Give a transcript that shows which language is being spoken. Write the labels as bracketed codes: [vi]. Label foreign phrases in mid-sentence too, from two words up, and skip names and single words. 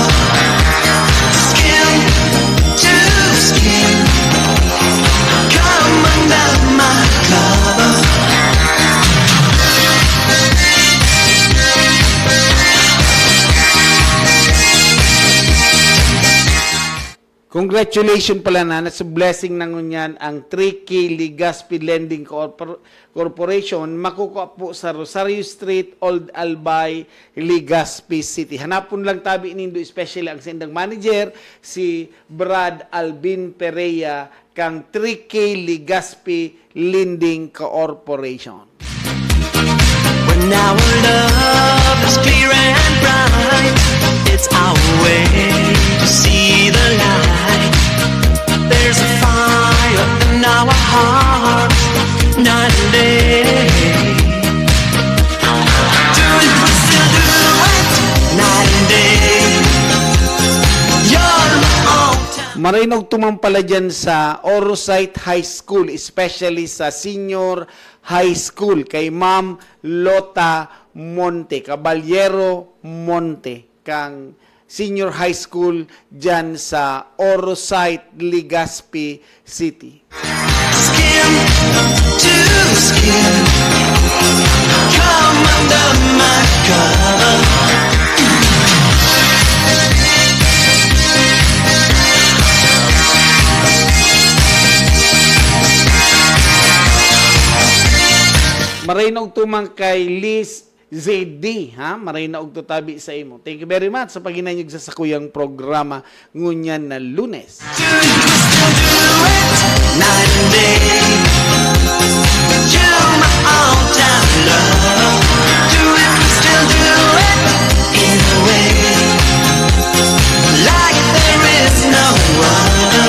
[en] Skin to skin, come under my cover. [bik] Congratulations pala na sa blessing ng ngunyan ang 3K Legazpi Lending Corporation makukuha po sa Rosario Street, Old Albay, Legazpi City. Hanapon lang tabi nindo especially ang sendang manager si Brad Alvin Pereira kang 3K Legazpi Lending Corporation. [en] When our love is clear and bright, it's our way to see the light. There's a fire in our hearts, night and day. Do it, we still do it, night and day. You're my all-time. [bik] Marinog tumang pala dyan sa Orosite High School, especially sa Senior High School, kay Ma'am Lota Monte, Caballero Monte, kang Senior High School dyan sa Orosite, Legazpi City. [en] Skin to skin, come under my cover. [bik] Marinog tumang kay Liz ZD, ha? Marinog to tabi sa imo. [en] Thank you very much [bik] sa paginanyog sa sakuyang programa ngunyan na Lunes. [en] Do it, we still do it, night and day. You're my all-time love. Do it, we still do it, in a way like there is no other.